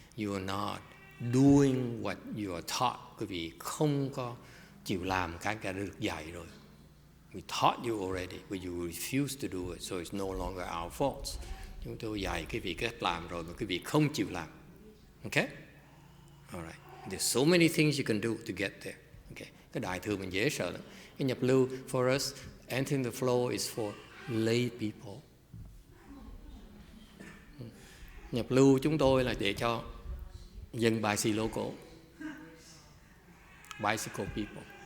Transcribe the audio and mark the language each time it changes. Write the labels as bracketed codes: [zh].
[en] You are not doing what you are taught. [vi] Quý vị không có chịu làm cái đã được dạy rồi. [en] We taught you already, but you refuse to do it, so it's no longer our faults. [vi] Chúng tôi dạy quý vị cách làm rồi mà quý vị không chịu làm. [en] Okay? All right. There's so many things you can do to get there. Okay. [vi] Cái đại thừa mình dễ sợ lắm. Cái nhập lưu [en] for us, entering the flow is for lay people. [vi] Nhập lưu chúng tôi là để cho dân bicycle people.